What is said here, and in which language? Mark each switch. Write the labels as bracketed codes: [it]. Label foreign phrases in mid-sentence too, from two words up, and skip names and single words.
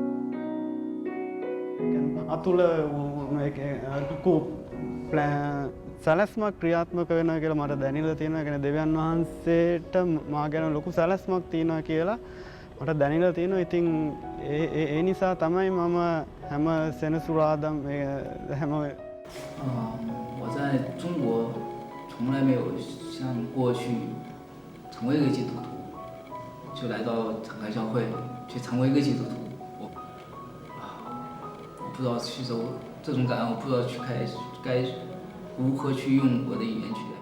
[si] Abdullah, ကို plan සැලැස්මක් ක්‍රියාත්මක වෙනවා කියලා මට දැනෙලා තියෙනවා. ඒ කියන්නේ දෙවියන් වහන්සේට මා ගැන ලොකු සැලැස්මක් තියෙනවා කියලා මට දැනෙලා තියෙනවා. ඉතින් ඒ නිසා තමයි මම හැම සෙනසුරාදාම හැම [zh] 我在中国从来没有想过去成为一个基督徒，就来到敞开教会去成为一个基督徒。我不知道去走这种感恩，我不知道该如何去用我的语言去代表。